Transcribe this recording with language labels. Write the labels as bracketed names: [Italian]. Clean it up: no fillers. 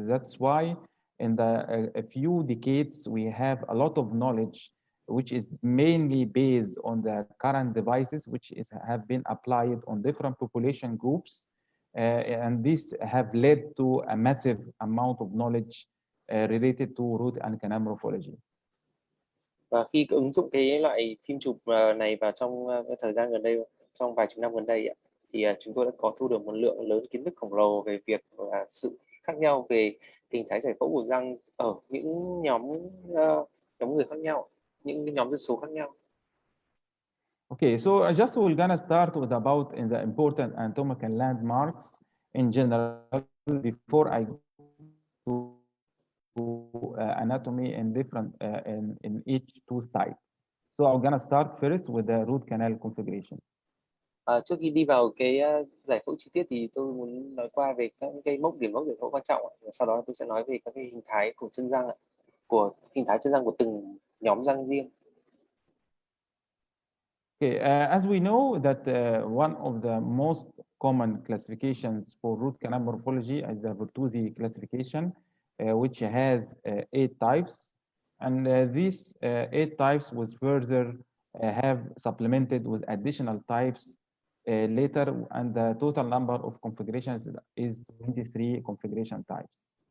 [English] That's why in a few decades we have a lot of knowledge, which is mainly based on the current devices, which have been applied on different population groups, and this have led to a massive amount of knowledge related to root and canal morphology. [Vietnamese] Và khi ứng dụng cái loại phim chụp này vào trong thời gian gần đây, trong vài chục năm gần đây, thì chúng tôi đã có thu được một lượng lớn kiến thức khổng lồ về việc sự khác nhau về hình thái giải phẫu của răng ở những nhóm người khác nhau, những nhóm dân số khác nhau. [English] Okay, so I just will gonna start with about in the important anatomical landmarks in general before I go to anatomy in different in each tooth type. So I'm gonna start first with the root canal configuration. [Vietnamese] Trước khi đi vào cái giải phẫu chi tiết thì tôi muốn nói qua về các cái điểm mốc giải phẫu quan trọng. Sau đó tôi sẽ nói về các cái hình thái của chân răng, của hình thái chân răng của từng nhóm răng riêng. [English] Okay, as we know that one of the most common classifications for root canal morphology is the Vortuzi classification, which has 8 types, and these 8 types was further have supplemented with additional types later, and the total number of configurations is 23 configuration types.